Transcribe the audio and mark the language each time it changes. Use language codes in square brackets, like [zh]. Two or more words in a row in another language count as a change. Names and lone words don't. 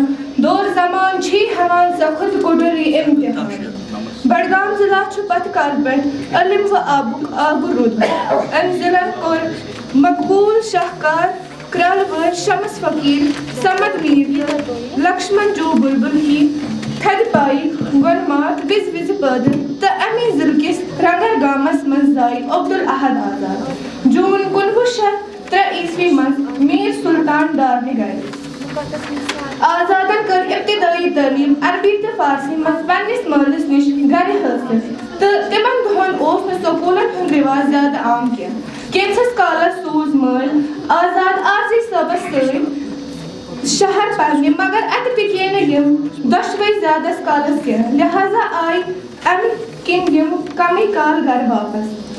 [ks] دور زمان چھی ہٮ۪وان سۄ خود کُٹری امتحان بڈگام ضلع چھُ پتہٕ کالہٕ پٮ۪ٹھ علم و آبُک آگُر روٗدمُت امہِ ضلعن کوٚر مقبوٗل شاہکار کرٛالہٕ وٲرۍ شمس فقیٖر سمد میٖر لکشمن جو بُلبُل ہی تھدِ پایہِ گۄلمات وِزِ وِزِ پٲدٕ تہٕ امی ضلعہٕ کِس رنگر گامس منٛز زاے عبدالاحد آزاد جوٗن 1903 عیسوی منٛز میٖر سُلطان ڈارنہِ گرِ آزادن کٔر ابتدٲیی تعلیٖم عربی تہٕ فارسی منٛز پننِس مٲلِس نِش گرِ حٲصِل تہٕ تِمن دۄہن اوس نہٕ سکوٗلن ہُنٛد رِواج زیادٕ عام کینٛہہ کینٛژھس کالس سوٗز مٲلۍ آزاد عارضی صٲبس سۭتۍ شہر پرنہِ مگر اتہِ ٹِکے نہٕ یِم دۄشوے زیادس کالس کینٛہہ لہذا آیہِ امہِ کِنۍ یِم کمٕے کال گرٕ واپس